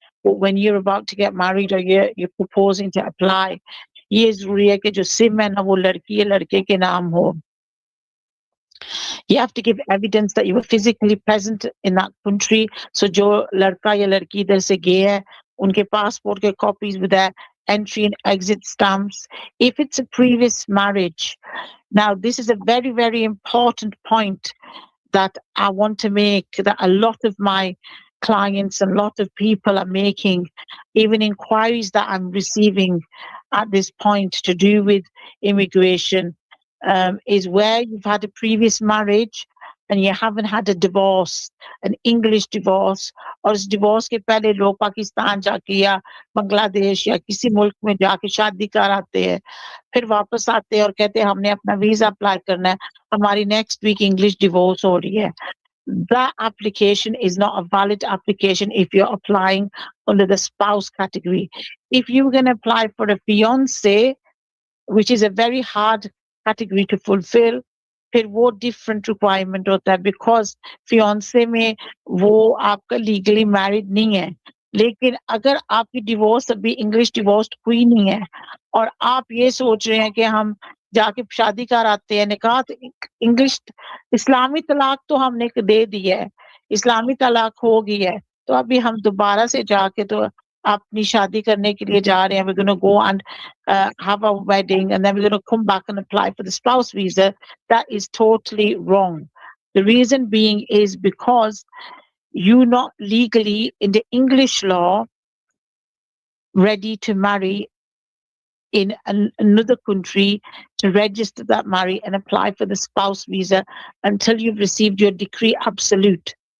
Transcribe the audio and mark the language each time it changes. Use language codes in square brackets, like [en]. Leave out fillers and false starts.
[en] But when you're about to get married or you're proposing to apply, [hi] ये ज़रूरी है कि जो SIM है ना वो लड़की या लड़के के नाम हो. [en] You have to give evidence that you were physically present in that country. [hi] So जो लड़का या लड़की इधर से गए हैं, उनके passport के copies [en] with their entry and exit stamps. If it's a previous marriage, now this is a very, very important point that I want to make, that a lot of my clients and a lot of people are making, even inquiries that I'm receiving at this point to do with immigration, is where you've had a previous marriage and you haven't had a divorce, an English divorce, [hi] और इस divorce के पहले लोग पाकिस्तान जाके या बांग्लादेश या किसी मुल्क में जाके शादी कर आते हैं, फिर वापस आते हैं और कहते हैं हमने अपना वीजा अप्लाई करना है, हमारी next week English divorce हो रही है. [en] That application is not a valid application if you're applying under the spouse category. If you're going to apply for a fiance, which is a very hard category to fulfill. [hi] फिर वो different requirement होता है because fiancé में वो आपका legally married नहीं है, लेकिन अगर आपकी divorce अभी English divorced हुई नहीं है और आप ये सोच रहे हैं कि हम जाके शादी कराते हैं, निकाह तो English इस्लामी तलाक तो हमने दे दी है, इस्लामी तलाक हो गई है, तो अभी हम दोबारा से जाके तो अपनी शादी करने के लिए जा रहे हैं, [en] we're going to go and have a wedding and then we're going to come back and apply for the spouse visa. That is totally wrong. The reason being is because you're not legally in the English law ready to marry in another country to register that marriage and apply for the spouse visa until you've received your decree absolute.